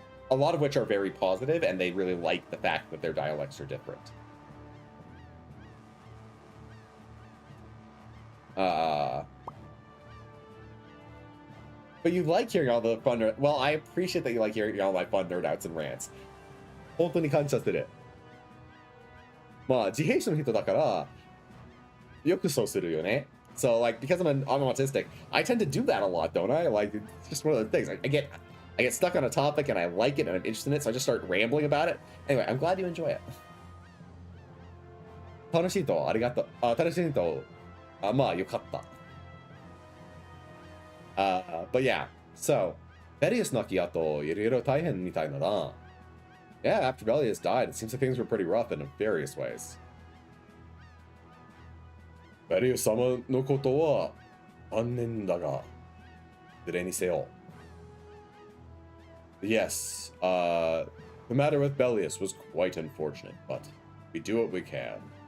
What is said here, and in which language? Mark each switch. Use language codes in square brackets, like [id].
[en] A lot of which are very positive, and they really like the fact that their dialects are different. But you like hearing all the fun... Well, I appreciate that you like hearing all my fun nerd outs and rants. [ja] 本当に感謝してる。まあ、自閉症の人だから、よくそうするよね。 [en] So, like, because I'm autistic, I tend to do that a lot, don't I? Like, it's just one of the things. I get stuck on a topic and I like it and I'm interested in it, so I just start rambling about it. Anyway, I'm glad you enjoy it. [ja] 楽しいと、ありがとう。楽しいと、まあ、よかった。 [en] But yeah, so, [ja] Belius 亡き後、いろいろ大変みたいだな。 [en] Yeah, after Belius died, it seems like things were pretty rough in various ways. [ja] Belius 様のことは残念だが、いずれにせよ。 [en] Yes, the matter with Belius was quite unfortunate, but we do what we can.